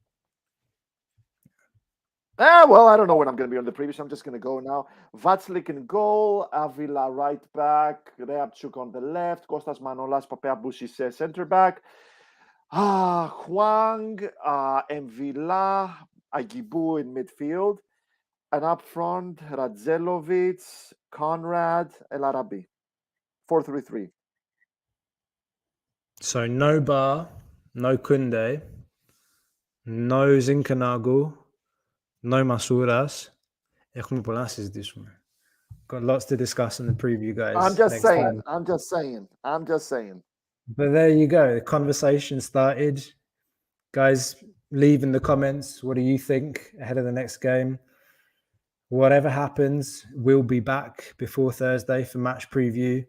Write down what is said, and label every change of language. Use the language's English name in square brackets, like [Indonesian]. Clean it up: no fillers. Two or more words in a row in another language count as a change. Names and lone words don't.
[English] Well, I don't know when I'm going to be on the preview, so I'm just going to go now. Vatslik in goal, Avila right back, Reabchuk on the left, Kostas Manolas, Papeabousis center back, Huang, Mvila, Agibu in midfield, and up front, Radzelovic, Conrad, El Arabi. 4-3-3. So no Bar, no Kunde, no Zinkanagu, no Masouras. [Greek] Έχουμε πολλά να συζητήσουμε. [English] Got lots to discuss in the preview, guys. I'm just next saying. time. I'm just saying. I'm just saying. But there you go. The conversation started. Guys, leave in the comments. What do you think ahead of the next game? Whatever happens, we'll be back before Thursday for match preview.